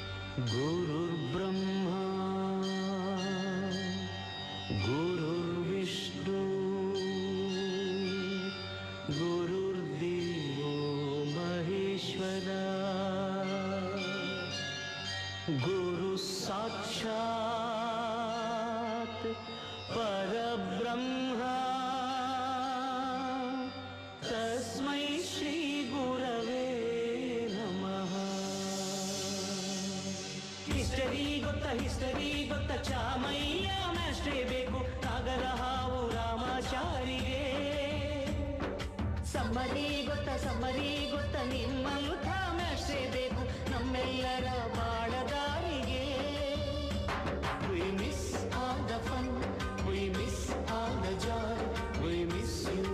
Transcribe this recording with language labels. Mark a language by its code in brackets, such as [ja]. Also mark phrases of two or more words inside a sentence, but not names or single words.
[sa] गुरुर्ब्रह्मा गुरुर्विष्णु गुरुर्देवो महेश्वरा गुरु साक्षात् परब्रह्मा तस्मै श्री गुरवे नमः। [kn] हिस्टरी ಗೊತ್ತ ಚಾಮಯ್ಯ ಮಾಸ್ಟ್ರೇ ಬೇಕು ನಾಗರ ಹಾವು ರಾಮಾಚಾರಿಗೆ. ಸಮ್ಮರಿ ಗೊತ್ತ ನಿಮ್ಮಂಥ ಮಾಸ್ಟ್ರೇ ಬೇಕು ನಮ್ಮೆಲ್ಲರ ಬಾಳದಾರಿಗೆ. [en] We miss all the fun, we miss all the joy, we miss you.